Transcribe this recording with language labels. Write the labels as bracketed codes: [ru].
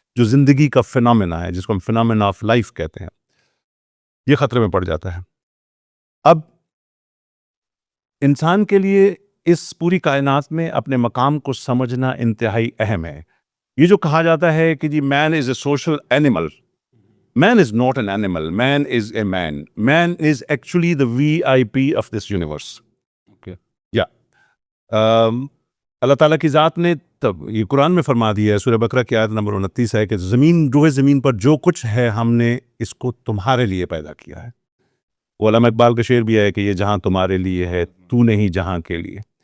[ur] جو زندگی کا فینومینا ہے، جس کو ہم [en] phenomena of life [ur] کہتے ہیں، یہ خطرے میں پڑ جاتا ہے. اب انسان کے لیے اس پوری کائنات میں اپنے مقام کو سمجھنا انتہائی اہم ہے. یہ جو کہا جاتا ہے کہ جی [en] Man is a social animal, man is not an animal, man is a man. Man is actually the VIP of this universe. Okay. Yeah. [ur] اللہ تعالیٰ کی ذات نے تب یہ قرآن میں فرما دیا ہے، سورہ بقرہ کی آیت نمبر 29 ہے کہ زمین پر جو کچھ ہے ہم نے اس کو تمہارے لیے پیدا کیا ہے. وہ علامہ اقبال کا شعر بھی ہے کہ یہ جہاں تمہارے لیے ہے، تو نہیں جہاں کے لیے.